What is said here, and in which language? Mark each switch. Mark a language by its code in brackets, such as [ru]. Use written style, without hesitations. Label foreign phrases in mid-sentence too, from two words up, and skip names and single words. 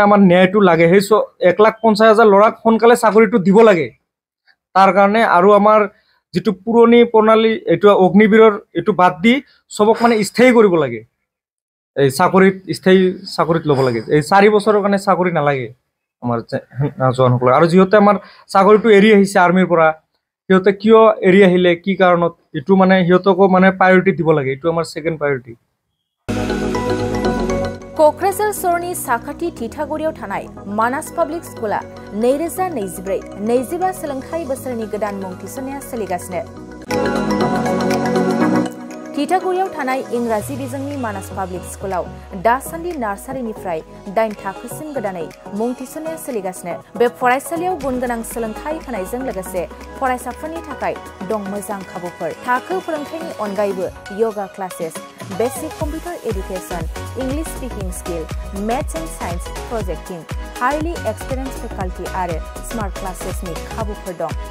[as] আমাৰ ন্যায়টো লাগে সেই 1,50,000 ল'ৰাক সোনকালে চাকৰিটো দিব লাগে তাৰ কাৰণে আৰু আমাৰ যেটো পুৰণি প্ৰণালী এটো অগ্নিবীৰৰ এটো বাদ দি সবক মানে স্থায়ী কৰিব লাগে এই চাকৰিত স্থায়ী চাকৰিত ল'ব লাগে এই 4 বছৰৰ কাৰণে চাকৰি নালাগে আমাৰ জনসকলৰ আৰু যিহেতু আমাৰ চাকৰিটো এৰি আহিছে আৰ্মিৰ পৰা সিহঁতে কিয় এৰি আহিলে কি কাৰণত এটো মানে সিহঁতকো মানে প্ৰায়োৰিটি দিব লাগে এটো আমাৰ [en] second priority [brx] क'क्राझार सरनि साखाथि थिथागुरियाव थानाय मानास पाब्लिक स्कुला 2024-25 सोलोंथाइ बोसोरनि गोदान मुं थिसननाया सोलिगासिनो थिथागुरियाव थानाय इंराजि बिजोंनि मानास पाब्लिक स्कुलाव दासान्दि नार्सारिनिफ्राय 8 थाखोसिम गोदानै मुं थिसननाया सोलिगासिनो बे फरायसालियाव गुनगोनां सोलोंथाइ होनायजों लोगोसे फरायसाफोरनि थाखाय दं मोजां खाबुफोर थाखो फोरोंथायनि अनगायैबो [en] yoga classes basic computer education English speaking skill maths and science projecting highly experience faculty [brx] आरो [en] smart classes [brx] खाबुफोर दं